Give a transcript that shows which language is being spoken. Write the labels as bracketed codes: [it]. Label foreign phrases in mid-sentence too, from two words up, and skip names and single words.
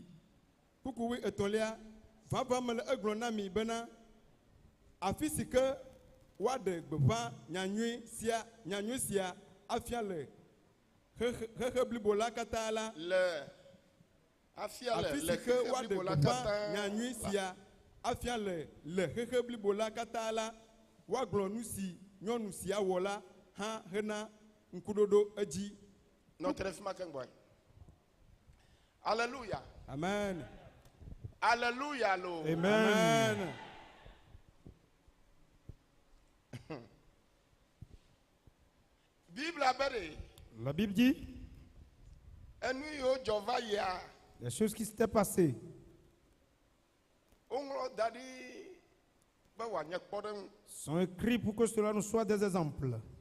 [ee] Kpukpui etɔ̃lia vava mele egblɔ na mi bena afi si ke woaɖe gbeƒã nyanyui sia afia le xexe blibo la katã la afi si ke woaɖe gbeƒã nyanyui sia afia le xexe blibo la katã la woagblɔ nu si nyɔnu sia wɔ la hã hena ŋkuɖoɖo edzi. Alléluia. Amen. Alléluia. Amen. [fr] La Bible dit les choses qui s'étaient passées sont écrites pour que cela nous soit des exemples.